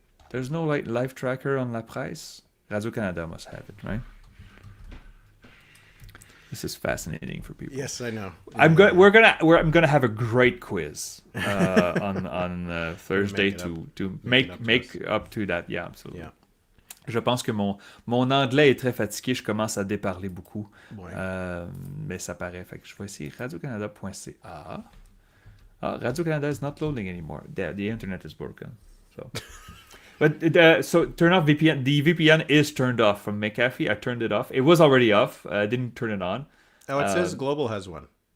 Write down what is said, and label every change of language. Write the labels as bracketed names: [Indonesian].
[English] There's no live tracker on La Presse. Radio-Canada must have it, right? This is fascinating for people. Yes, I know. I'm gonna have a great quiz on Thursday to make up to that. Yeah, absolutely. Yeah. [French] Je pense que mon anglais est très fatigué. Je commence à déparler beaucoup. Ouais. Mais ça paraît. Fait que je vais essayer radiocanada.ca. [English] Radio-Canada is not loading anymore. The internet is broken. So But so turn off VPN. The VPN is turned off from McAfee. I turned it off. It was already off. I didn't turn it on. Oh, it says Global has one.